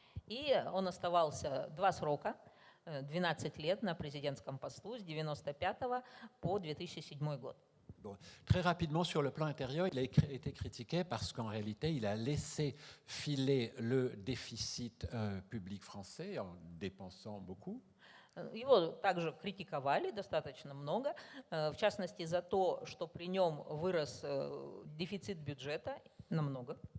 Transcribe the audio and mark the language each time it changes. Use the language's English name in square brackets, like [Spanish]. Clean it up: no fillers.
[Russian] И он оставался 2 срока, 12 лет на президентском посту с 1995 по 2007 год. [French] Bon, très rapidement, sur le plan intérieur, il a été critiqué parce qu'en réalité, il a laissé filer le déficit public français en dépensant beaucoup. [Russian] Его также критиковали достаточно много, в частности за то, что при нем вырос дефицит бюджета намного.